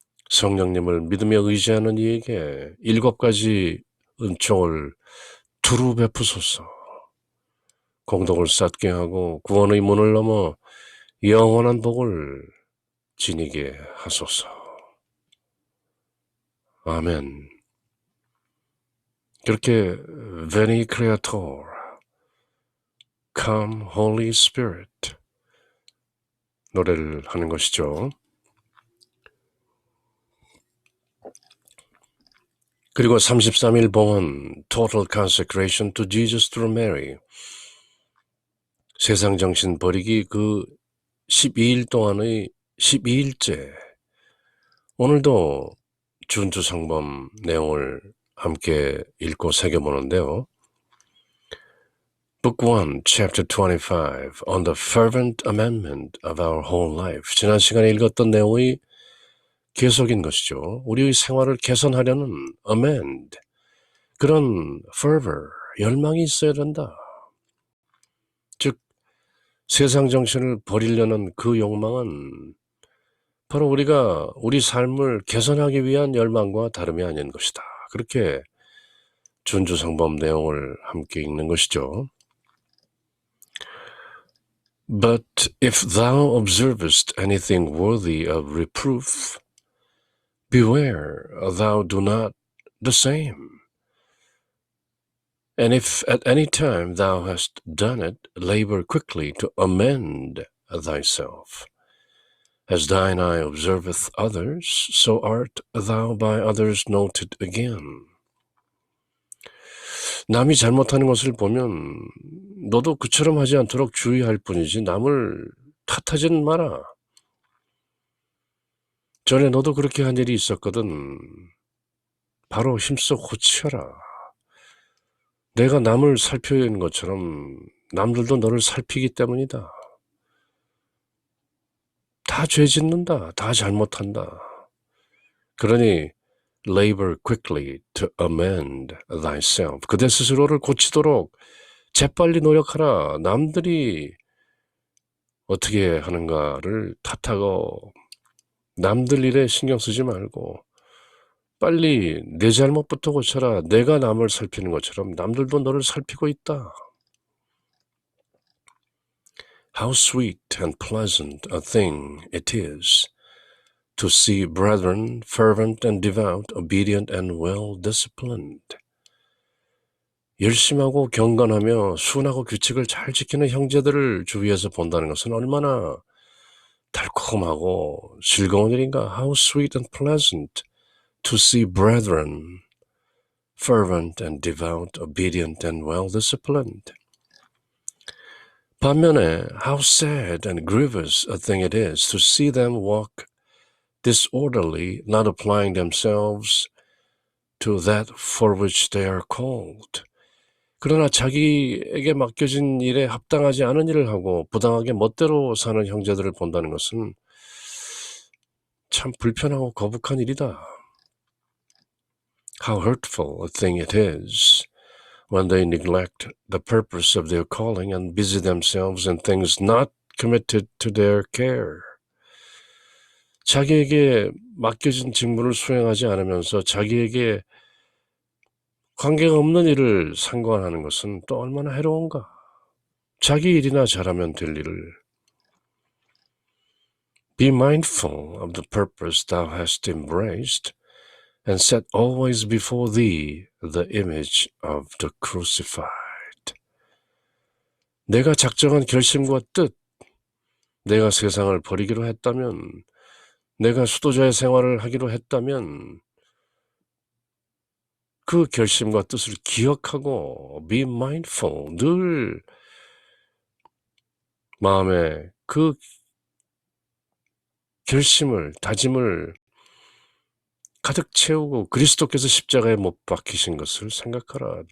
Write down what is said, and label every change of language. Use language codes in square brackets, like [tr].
[ko] 성령님을 믿으며 의지하는 이에게 7가지 은총을 두루 베푸소서. 공덕을 쌓게 하고 구원의 문을 넘어 영원한 복을 지니게 하소서. 아멘. 그렇게 Veni Creator, Come Holy Spirit 노래를 하는 것이죠. 그리고 33일 봉헌 Total Consecration to Jesus through Mary, 세상 정신 버리기 그 12일 동안의 12일째, 오늘도 준주성범 내용을 함께 읽고 새겨보는데요. [en] Book 1, Chapter 25, On the Fervent Amendment of Our Whole Life. [ko] 지난 시간에 읽었던 내용의 계속인 것이죠. 우리의 생활을 개선하려는 amend, 그런 fervor, 열망이 있어야 된다. 즉 세상 정신을 버리려는 그 욕망은 바로 우리가 우리 삶을 개선하기 위한 열망과 다름이 아닌 것이다. 그렇게 준주성범 내용을 함께 읽는 것이죠. [en] But if thou observest anything worthy of reproof, beware thou do not the same. And if at any time thou hast done it, labor quickly to amend thyself. As thine eye observeth others, so art thou by others noted again. [ko] 남이 잘못하는 것을 보면 너도 그처럼 하지 않도록 주의할 뿐이지 남을 탓하지는 마라. 전에 너도 그렇게 한 일이 있었거든. 바로 힘써 고치어라. 내가 남을 살피는 것처럼 남들도 너를 살피기 때문이다. 다 죄 짓는다. 다 잘못한다. 그러니 [en] labor quickly to amend thyself. [ko] 그대 스스로를 고치도록 재빨리 노력하라. 남들이 어떻게 하는가를 탓하고 남들 일에 신경 쓰지 말고 빨리 내 잘못부터 고쳐라. 내가 남을 살피는 것처럼 남들도 너를 살피고 있다. [en] How sweet and pleasant a thing it is to see brethren fervent and devout, obedient and well-disciplined. [ko] 열심하고 경건하며 순하고 규칙을 잘 지키는 형제들을 주위에서 본다는 것은 얼마나 달콤하고 즐거운 일인가. [en] How sweet and pleasant to see brethren fervent and devout, obedient and well-disciplined. [ko] 반면에 [en] how sad and grievous a thing it is to see them walk disorderly, not applying themselves to that for which they are called. [ko] 그러나 자기에게 맡겨진 일에 합당하지 않은 일을 하고 부당하게 멋대로 사는 형제들을 본다는 것은 참 불편하고 거북한 일이다. [en] How hurtful a thing it is when they neglect the purpose of their calling and busy themselves in things not committed to their care. [ko] 자기에게 맡겨진 직무를 수행하지 않으면서 자기에게 관계가 없는 일을 상관하는 것은 또 얼마나 해로운가. 자기 일이나 잘하면 될 일을. [en] Be mindful of the purpose thou hast embraced and set always before thee the image of the crucified. [ko] 내가 작정한 결심과 뜻, 내가 세상을 버리기로 했다면, 내가 수도자의 생활을 하기로 했다면 그 결심과 뜻을 기억하고 [en] be mindful, [ko] 늘 마음에 그 결심을, 다짐을 가득 채우고 그리스도께서 십자가에 못 박히신 것을 생각하라.